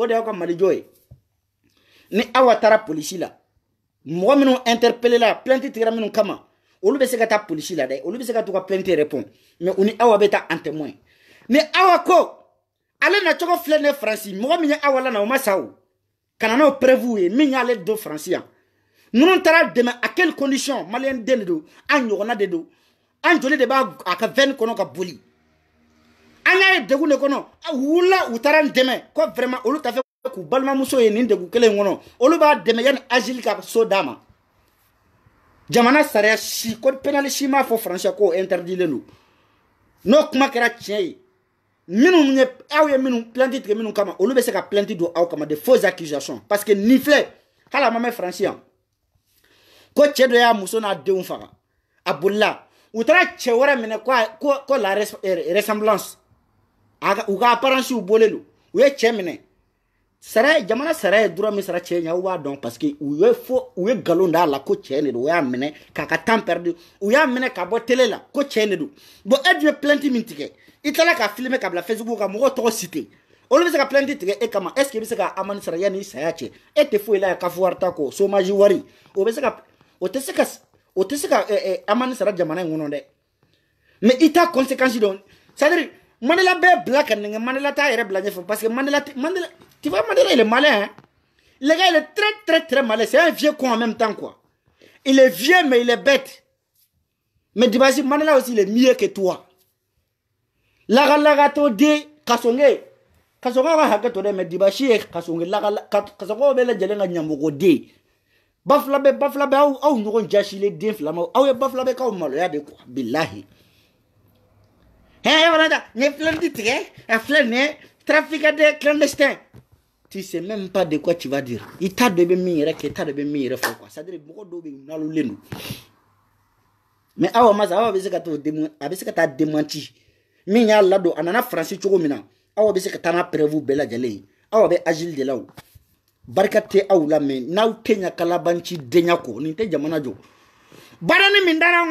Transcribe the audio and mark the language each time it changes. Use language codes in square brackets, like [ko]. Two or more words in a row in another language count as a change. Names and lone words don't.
[bm] de y'aw ka malijɔ ye ni aw taara polisi la mɔgɔ minnu interpellé la plainte tigɛra minnu kama olu bɛ se ka taa polisi la dɛ olu bɛ se ka to ka [fr] plainte répond mais [bm] u ni awa bɛ taa [fr] en témoin [bm] ni awa ko ale na cogo filɛ ne Faransi mɔgɔ min ye awa la na o ma sa o kana n'o preuve ye min y'ale don Faransi yan ninnu taara dɛmɛ [fr] à quelle condition [bm] maliyɛn den de don an ɲɔgɔnna de don an joli de b'a a ka veine kɔnɔ ka boli an y'a ye degun de kɔnɔ wula u taara n dɛmɛ ko vraiment olu t'a fɛ k'u balimamuso ye nin degun kelen kɔnɔ olu b'a dɛmɛ yanni asile ka so d'a ma jamana sariya si [fr] code pénal [bm] si m'a fɔ Faransi ko interdit len don n'o kuma kɛra tiɲɛ ye minnu ye aw ye minnu plainte tigɛ minnu kama olu bɛ se ka plainte don aw kama [fr] de fausses accusations parce que [bm] nin filɛ hali a ma mɛn Faransi yan ko cɛ dɔ y'a muso n'a denw faga a bolila u taara cɛ wɛrɛ minɛ ko [fr] la ressemblance [bm] u ka apparence bɔlen don u ye cɛ minɛ sara jamana sara ye droit min sara cɛ ɲɛ u b'a dɔn [fr] parce que [bm] u ye galon d'a la ko cɛ de don u y'a minɛ k'a ka [fr] temps perdu [bm] u y'a minɛ ka bɔ télé la ko cɛ de don bon e dun ye plainte min tigɛ i tilala ka filmer ka bila Facebook kan mɔgɔw tɔgɔ cité olu bɛ se ka plainte tigɛ e kama [fr] est ce que [bm] i bɛ se ka amende sara yanni i saya cɛ e tɛ foyi la ka fɔ wari ta kɔ chômage wari o tɛ se ka amende sara jamana in kɔnɔ dɛ mais i t'a conséquence dɔn [fr] c'est à dire [bm] Mandela bɛ bila ka nɛgɛ Mandela t'a yɛrɛ bila ɲɛfɛ [fr] parce que Mandela tu vois Mandela il est malin hein? Le gars il est très malin c'est un vieux con en même temps quoi il est vieux mais il est bête mais Dibasi Mandela aussi il est mieux que toi [bm] laga to de kasonge ka hakɛ to dɛ mais Dibasi ye kasonge kasonge bɛ lajɛlen ka ɲamɔgɔ de bafula bɛ aw ɲɔgɔn jasilen den fila ma aw ye bafula bɛ k'aw maloya [fr] de quoi [bm] bilahi Ni plainte tigɛ a filɛ nin ye [fr] trafiquant de clandestin tu sais même pas de quoi tu vas dire [bm] i t'a dɔn i bɛ min yɛrɛ kɛ i t'a dɔn i bɛ min yɛrɛ fɔ [fr] quoi c'est à dire [bm] mɔgɔ dɔw bɛ yen nalolen don mais awa masa awa bɛ se ka taa démenti min y'a ladon a nana Faransi cogo min na awa bɛ se ka taa n'a preuve bɛɛ lajɛlen ye awa bɛ asile de la o barika tɛ aw la mais n'aw tɛ ɲa kalabanci denya kɔ nin tɛ jamana jɔ baara ni min dara